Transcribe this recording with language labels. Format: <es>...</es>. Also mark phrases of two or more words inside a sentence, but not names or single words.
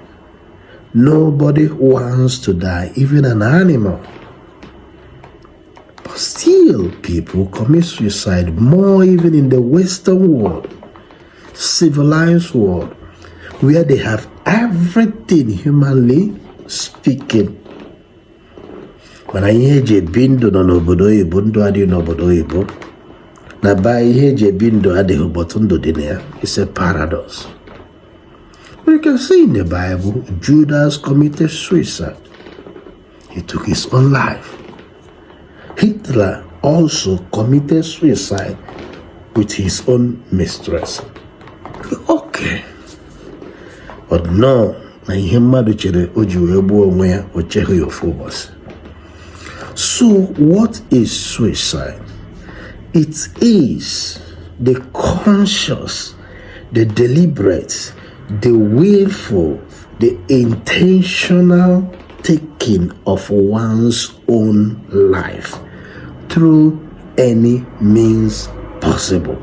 <en>Nobody wants to die, even an animal. But still, people commit suicide more even in the Western world, civilized world, where they have everything humanly speaking.</en> <ig>Mana ihe eji ebi ndụ nọ n'obodo oyibo, ndụ adịghị n'obodo oyibo. Na ba ihe eji ebi ndụ adịghị but ndụ dị na ya.</ig> <en>It's a paradox. But you can see in the Bible, Judas committed suicide. He took his own life. Hitler also committed suicide with his own mistress. Okay. But no,</en> <ig>na ihe mmadụ chere o ji wee gbuo onwe ya, o cheghị ya ofu ụbọchị.</ig> <en>So, what is suicide? It is the conscious, the deliberate, the willful, the intentional taking of one's own life through any means possible.</en>